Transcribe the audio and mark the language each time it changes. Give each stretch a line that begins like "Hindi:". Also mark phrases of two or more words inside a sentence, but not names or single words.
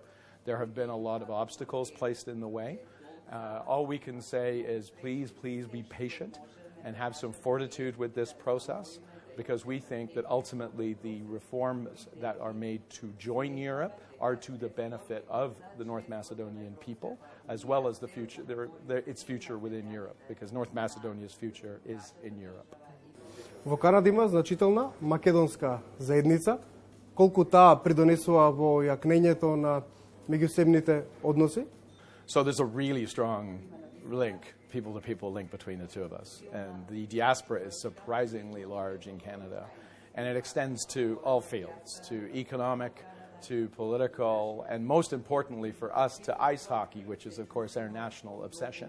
English: There have been a lot of obstacles placed in the way. All we can say is please be patient and have some fortitude with this process. because we think that ultimately the reforms that are made to join Europe are to the benefit of the North Macedonian people, as well as the future, its future within Europe, because North Macedonia's future is in Europe.
Macedonian: Во Канада има значителна македонска заедница. Колку таа придонесува во јакнењето на меѓусебните односи?
English: So there's a really strong link, people-to-people link between the two of us. And the diaspora is surprisingly large in Canada. And it extends to all fields, to economic, to political, and most importantly for us, to ice hockey, which is, of course, our national obsession.